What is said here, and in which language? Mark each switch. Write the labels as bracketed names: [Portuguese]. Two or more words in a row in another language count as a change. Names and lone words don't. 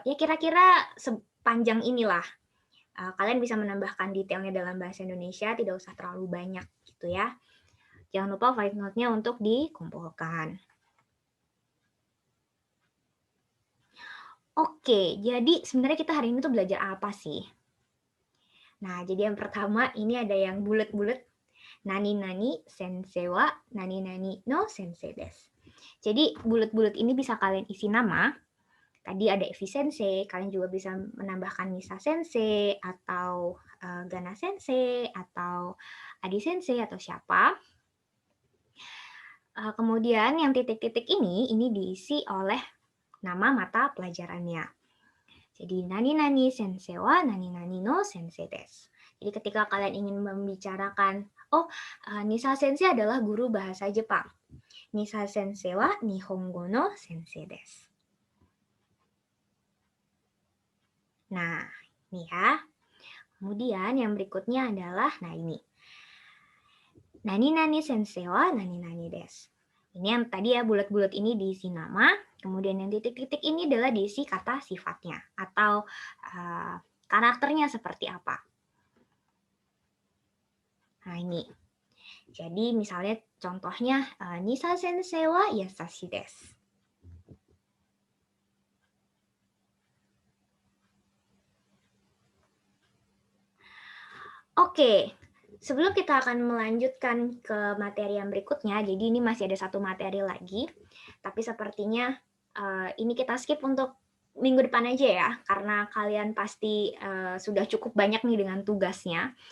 [Indonesian] Ya kira-kira sepanjang inilah. Kalian bisa menambahkan detailnya dalam bahasa Indonesia, tidak usah terlalu banyak gitu ya. Jangan lupa [English] voice note- [Indonesian] nya untuk dikumpulkan. Oke, jadi sebenarnya kita hari ini tuh belajar apa sih? Nah, jadi yang pertama ini ada yang bulat-bulat. [Japanese] 何々先生は何々の先生です. [Indonesian] Jadi bulat-bulat ini bisa kalian isi nama. Tadi ada Evi sensei, kalian juga bisa menambahkan Nisa sensei atau Gana sensei atau Adi sensei atau siapa. Kemudian yang titik-titik ini diisi oleh nama mata pelajarannya. [Japanese] Jadi 何々先生は何々の先生です. [Indonesian] Jadi ketika kalian ingin membicarakan, Nisa sensei adalah guru bahasa Jepang. [Japanese] Nisa先生は日本語の先生です. [Indonesian] Nah, ini ya. Kemudian yang berikutnya adalah, nah ini. [Japanese] 何々先生は何々です. [Indonesian] Ini yang tadi ya, bulat-bulat ini diisi nama, kemudian yang titik-titik ini adalah diisi kata sifatnya atau karakternya seperti apa. Nah ini. Jadi misalnya contohnya, Nisa [Japanese] 先生は優しいです. [Indonesian] Oke, sebelum kita akan melanjutkan ke materi yang berikutnya, jadi ini masih ada satu materi lagi, tapi sepertinya ini kita skip untuk minggu depan aja ya, karena kalian pasti sudah cukup banyak nih dengan tugasnya.